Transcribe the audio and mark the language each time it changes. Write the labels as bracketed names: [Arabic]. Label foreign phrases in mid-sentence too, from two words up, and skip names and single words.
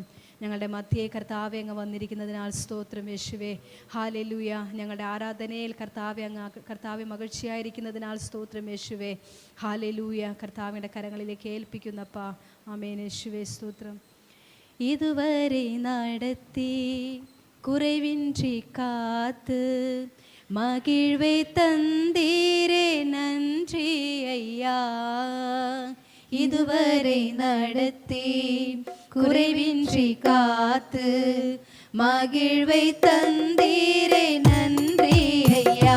[Malayalam] ഞങ്ങളുടെ മധ്യേ കർത്താവെ അങ്ങ് വന്നിരിക്കുന്നതിനാൽ സ്തോത്രം യേശുവേ ഹല്ലേലൂയ. ഞങ്ങളുടെ ആരാധനയിൽ കർത്താവെ അങ്ങ് കർത്താവെ മகிழ்ச்சிയായിരിക്കുന്നതിനാൽ സ്തോത്രം യേശുവേ ഹല്ലേലൂയ. കർത്താവിൻ്റെ കരങ്ങളിലേക്ക് ഏൽപ്പിക്കുന്നപ്പാ. ആമേൻ യേശുവേ സ്തോത്രം. [Tamil] இதுவரை நடத்தி குறைவின்றி காத்து மகிழ்வை தந்தீரே நன்றி ஐயா. இதுவரை நடத்தி குறைவின்றி காத்து மகிழ்வை தந்தீரே நன்றி ஐயா.